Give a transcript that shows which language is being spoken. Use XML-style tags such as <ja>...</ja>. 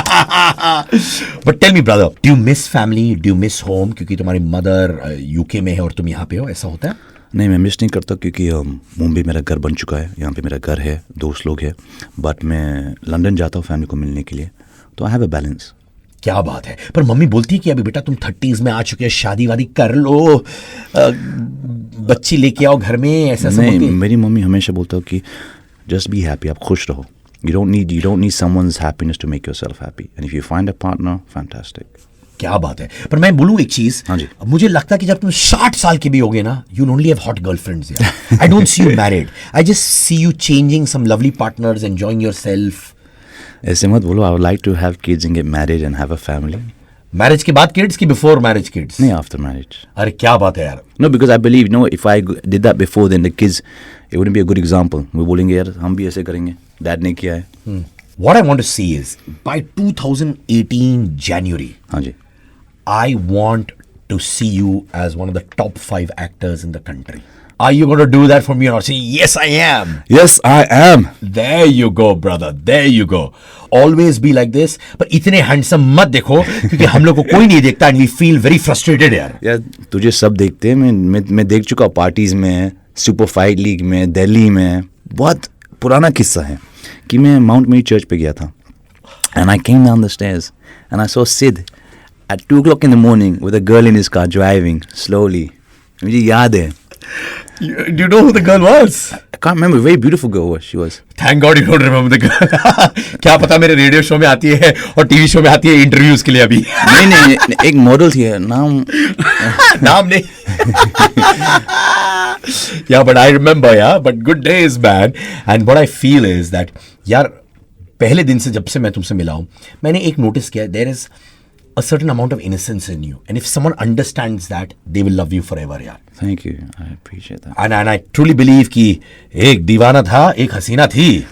<en>But tell me brother, do you miss family? Do you miss home?</en> <hi>क्योंकि तुम्हारी mother UK में है और तुम यहाँ पे हो, ऐसा होता है? नहीं, मैं मिस नहीं करता क्योंकि मुंबई मेरा घर बन चुका है, यहाँ पे मेरा घर है, दोस्त लोग हैं, बट मैं लंदन जाता हूँ फैमिली को मिलने के लिए, तो</hi> <en>I have a balance.</en> <hi>क्या बात है। पर मम्मी बोलती है कि अभी बेटा तुम 30s में आ चुके हो, शादी वादी कर लो, बच्ची लेके आओ घर में, ऐसा सब नहीं, मेरी मम्मी हमेशा बोलता है कि</hi> <en>just be happy,</en> <hi>आप खुश रहो।</hi> <en>You don't need someone's happiness to make yourself happy. And if you find a partner, fantastic.</en> <hi>क्या बात है। पर मैं बोलूँ एक चीज, हाँ जी। मुझे लगता है कि जब तुम 60 साल के भी होगे ना,</hi> <en>you only have hot girlfriends</en> <hi>यार।</hi> <en>I don't see you married, I just see you changing some lovely partners, enjoying yourself.</en> <hi>ऐसे मत बोलो,</hi> <en>I would like to have kids and get married and have a family. Marriage के बाद kids की before marriage kids? नहीं, after marriage.</en> <hi>अरे क्या बात है यार।</hi> <en>No, because I believe, if I did that before, then the kids, it wouldn't be a good example.</en> <hi>वो बोलेंगे यार हम भी ऐसे करेंगे, डैड ने किया है।</hi> <en>What I want to see is by 2018 January,</en> <hi>हाँ जी,</hi> <en>I want to see you as one of the top 5 actors in the country. Are you going to do that for me or say yes I am? yes I am. There you go brother, there you go. Always be like this.</en> <hi>पर इतने handsome मत देखो क्योंकि हम लोग को कोई नहीं देखता</hi> <en>and we feel very frustrated</en> <hi>यार। यार तुझे सब देखते हैं, मैं देख चुका हूँ पार्टीज में, सुपर फाइट लीग में, दिल्ली में। बहुत पुराना किस्सा है कि मैं माउंट मेरी चर्च पे गया था,</hi> <en>and I came down the stairs and I saw Sid at 2 o'clock in the morning with a girl in his car driving slowly.</en> <hi>मुझे याद है।</hi> <en>Do you know who the girl was? I can't remember. Very beautiful girl she was. Thank God you don't remember the girl.</en> <hi>क्या पता मेरे radio show में आती है और टीवी शो में आती है इंटरव्यूज के लिए अभी। नहीं, एक मॉडल थी, नाम नाम नहीं।</hi> <en>Yeah, but I remember, yeah. But good days, man. And what I feel is that</en> <hi>यार पहले दिन से जब से मैं तुमसे मिला हूँ, मैंने एक नोटिस किया,</hi> <en>there is a certain amount of innocence in you, and if someone understands that, they will love you forever, यार। Thank you, I appreciate that. And I truly believe</en> <hi>कि एक दीवाना था, एक हसीना थी।</hi>